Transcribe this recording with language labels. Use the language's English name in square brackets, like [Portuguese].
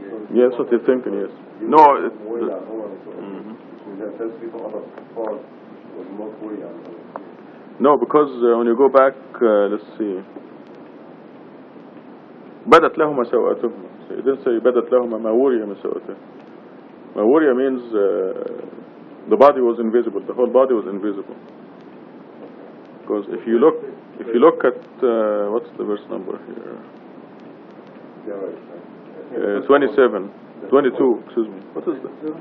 [English] yeah, that's what you're thinking. Yes. No, it, Worried on one, so Mhm. that tells me some other part was not worried on. No, because when you go back, let's see. [Arabic] بدت لهما سوءتهما. [English] So it didn't say [Arabic] بدت لهما ما وري من سوءته. ما وري [English] means the body was invisible. The whole body was invisible. Because if you look at what's the verse number here? Yeah, right. 27, 22. Excuse me. What is that?